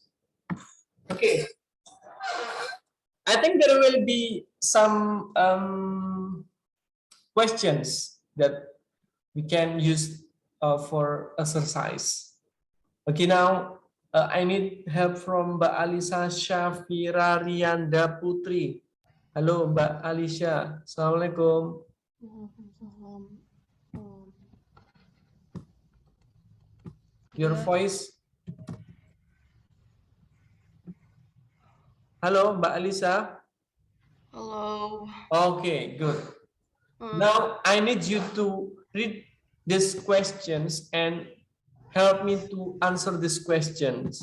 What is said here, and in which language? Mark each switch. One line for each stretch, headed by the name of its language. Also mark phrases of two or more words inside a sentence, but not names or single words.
English: Okay. I think there will be some questions that we can use for exercise. Okay, now I need help from Mbak Alisa Syafira Rianda Putri.
Indonesian: Halo Mbak Alisha, Assalamualaikum.
English: Your voice.
Indonesian: Halo Mbak Alisa.
English: Hello. Okay, good. Now I need you to read these questions and help me to answer these questions.